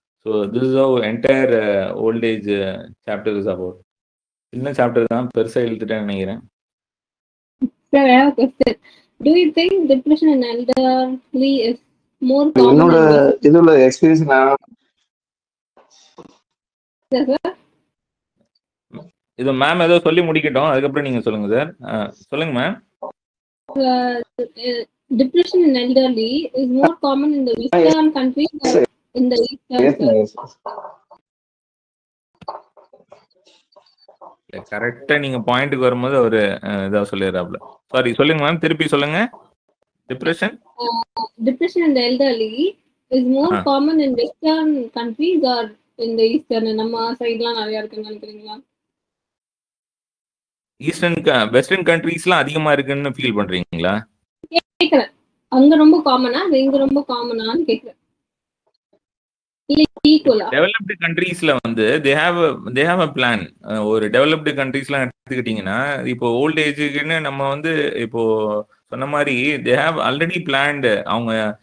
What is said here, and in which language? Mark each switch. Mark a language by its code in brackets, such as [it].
[en] So this is how entire old age chapter is about. [ta] சின்ன chapter தான், பெருசாக இழுத்துட்டேன்னு நினைக்கிறேன். [en] Sir, I have a question. Do you think depression in elderly is more common? [ta] என்னோட இதுல experience [en] Yes, sir. [ta] இது ma'am ஏதோ சொல்லி முடிக்கட்டும், அதுக்கப்புறம் நீங்க சொல்லுங்க சார். சொல்லுங்க ma'am. [en] Depression in elderly is more common in the Western countries or in the Eastern? [ta] கரெக்டா நீங்க பாயிண்ட்டுக்கு வரும்போது அவரு இதா சொல்லிடுறாப்ல. சாரி, சொல்லுங்க மேம், திருப்பி சொல்லுங்க. Depression [en] in the elderly is more common in Western countries or in the Eastern? [ta] நம்ம சைடுலாம் நிறைய இருக்குன்னு நினைக்கிறீங்களா? ஈஸ்டர்ன் வெஸ்டர்ன் கண்ட்ரீஸ்லாம் அதிகமா இருக்குன்னு ஃபீல் பண்றீங்களா? கேக்குறேன், அங்க ரொம்ப காமனா இங்க ரொம்ப காமனான்னு கேக்குறேன். இல்ல ஈக்குவலா? டெவலப்டு கண்ட்ரீஸ்ல வந்து [en] they have a plan. [ta] ஒரு டெவலப்டு கண்ட்ரீஸ்லாம் எடுத்துக்கிட்டீங்கன்னா, இப்போ ஓல்ட் ஏஜுக்குன்னு நம்ம வந்து இப்போ சொன்ன மாதிரி [en] they have already planned. [ta] அவங்க